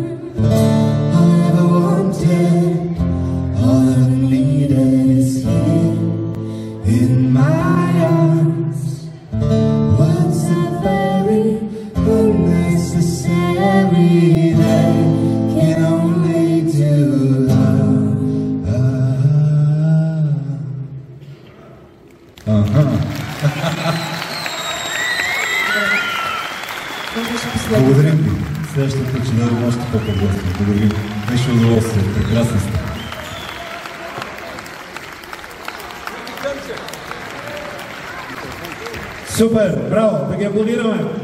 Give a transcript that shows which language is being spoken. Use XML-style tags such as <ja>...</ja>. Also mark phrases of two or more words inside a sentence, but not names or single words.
<en>All I ever wanted, all I needed is here in my arms. Words are very unnecessary, they can only do harm.</en> <bg>Благодарим ви. Следващата че дадем още по-подготвено. Благодарим. Беше удоволствие. Прекрасни сте. Супер, браво, да ги аплодираме.</bg>